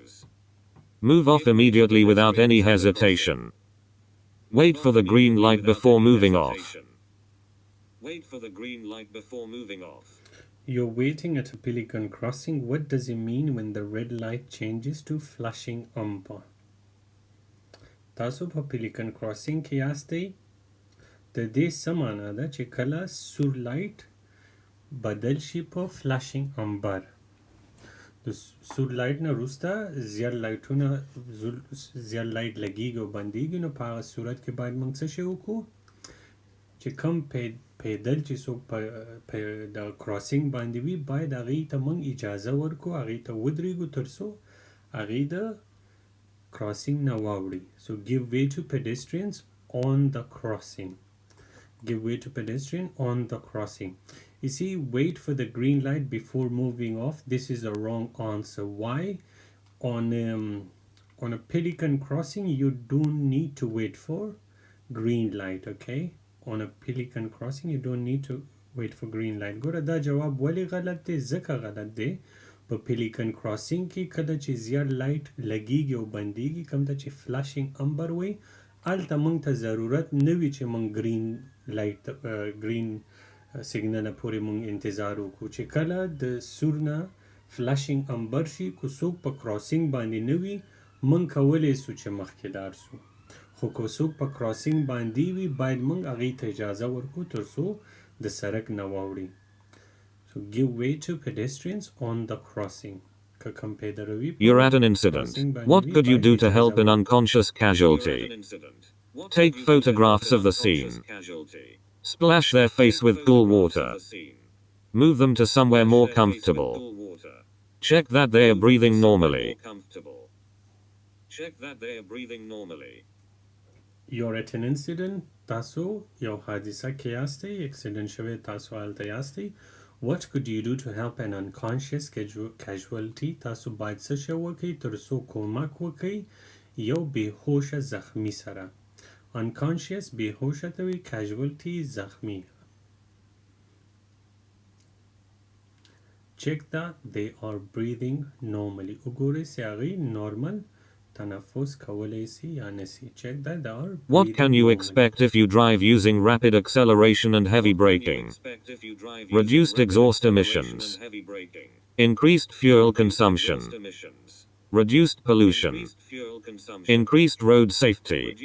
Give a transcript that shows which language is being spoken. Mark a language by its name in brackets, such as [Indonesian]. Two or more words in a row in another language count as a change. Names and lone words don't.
[English] Move off immediately without any hesitation. Wait for the green light before moving off. You're waiting at a pelican crossing. What does it mean when the red light changes to flashing amber? [Pashto] تاسو په [English] pelican crossing [Pashto] کې یاستئ. د دې څه معنا ده چې کله سور لایټ بدل شي په [English] flashing amber. [Pashto] د سور لایټ نه وروسته زیړ لایټ لګیږي او بندیږي نو په هغه صورت کې باید موږ څه شی وکړو چې کم پیدل چې څوک په د کراسینګ باندې وي باید هغې ته موږ اجازه ورکړو هغې ته ودرېږو تر څو هغې د crossing نه واوړي. [English] So give way to pedestrians on the crossing. Give way to pedestrian on the crossing. You see, wait for the green light before moving off. This is a wrong answer. Why? On a pelican crossing, you don't need to wait for green light. Okay? On a pelican crossing, you don't need to wait for green light. [Pashto] ګوره دا جواب ولې غلط دی ځکه غلط دی. په [English] pelican crossing [Pashto] کې کله چې زیړ لایټ لګیږي او بندیږي کوم ته چې [English] flashing amber [Pashto] وي هلته موږ ته ضرورت نه وي چې موږ [English] green signal [Pashto] پورې موږ انتظار وکړو چې کله د سور نه [English] flashing amber [Pashto] شي کو څوک په crossing باندې نه وي موږ کولی سو چې مخکې لاړ سو خو کو څوک په crossing باندې وي باید موږ هغې ته اجازه ورکړو تر څو د سړک نه واوړي. [English] So give way to pedestrians on the crossing. You're at an incident. What could you do to help an unconscious casualty? Take photographs of the scene. Splash their face with cool water. Move them to somewhere more comfortable. Check that they are breathing normally. You're at an incident. [Pashto] تاسو یو حادثه کې یاستئ accident شوي تاسو هلته یاستئ. [English] What could you do to help an unconscious casualty? [Pashto] تاسو باید څه شی وکړئ تر څو کومک وکړئ یو بېهوشه زخمی سره. unconscious بېهوشه ته وي casualty زخمی. [English] check that they are breathing normally. [Pashto] وګورئ چې هغوی normal تنفس کولی سي یا نسي. [English] check that they are breathing What can you expect if you drive using rapid acceleration and heavy braking? Reduced exhaust emissions. Increased fuel consumption. Reduced pollution. Increased road safety.